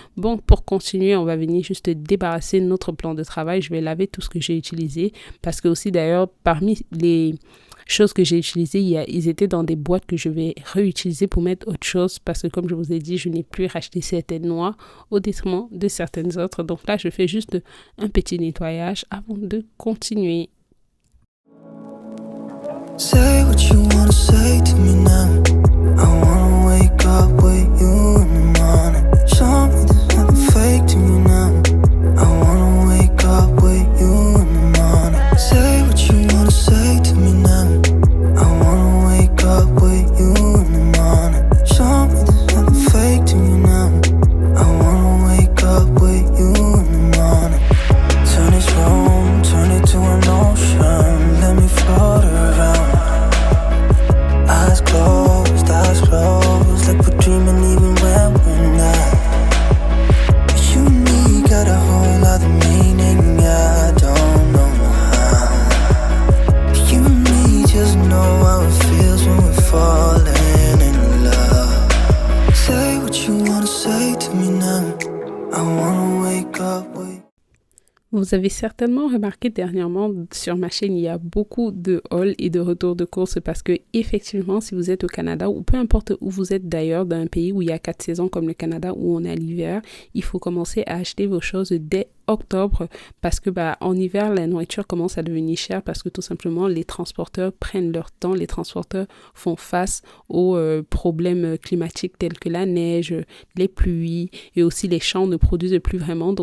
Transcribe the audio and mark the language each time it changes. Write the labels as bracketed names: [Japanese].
[French] Bon, pour continuer, on va venir juste débarrasser notre plan de travail. Je vais laver tout ce que j'ai utilisé parce que aussi d'ailleurs, parmi les choses que j'ai utilisées, ils étaient dans des boîtes que je vais réutiliser pour mettre autre chose parce que comme je vous ai dit, je n'ai plus racheté certaines noix au détriment de certaines autres. Donc là, je fais juste un petit nettoyage avant de continuer. [English] Say what you wanna say to me now. I wanna wake up with you in the morning. Show me there's nothing fake to me now. I wanna wake up with you in the morning. Say what you wanna say to me now. I wanna wake up with you in the morning. Show me there's nothing fake to me now. I wanna wake up with you in the morning. Turn this room, turn it to an ocean. Let me float around. Eyes closed, like we're dreaming even when we're not. You and me got a whole other meaning, I don't know how. You and me just know how it feels when we're falling in love. Say what you wanna say to me now. I wanna wake up with. [French] Vous avez certainement remarqué dernièrement sur ma chaîne, il y a beaucoup de hauls et de retours de course parce que effectivement, si vous êtes au Canada ou peu importe où vous êtes d'ailleurs, dans un pays où il y a 4 saisons comme le Canada où on a l'hiver, il faut commencer à acheter vos choses dès octobre parce que en hiver, la nourriture commence à devenir chère parce que tout simplement, les transporteurs prennent leur temps, les transporteurs font face aux problèmes climatiques tels que la neige, les pluies et aussi les champs ne produisent plus vraiment.